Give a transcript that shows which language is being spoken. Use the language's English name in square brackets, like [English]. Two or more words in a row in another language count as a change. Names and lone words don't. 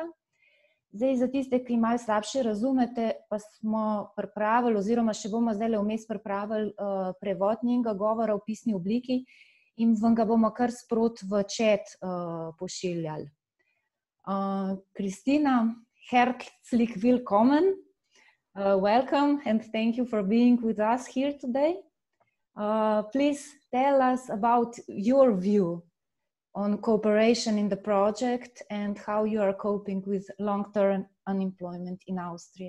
[Slovenian] Zdaj, za tiste, ki malo slabše razumete, pa smo pripravili, oziroma še bomo zdaj vmes pripravili prevod njenega govora v pisni obliki in vam ga bomo kar sprot v chat pošiljali. [German] Kristina, herzlich willkommen. [English] Welcome and thank you for being with us here today. Please tell us about your view on cooperation in the project and how you are coping with long-term unemployment in Austria.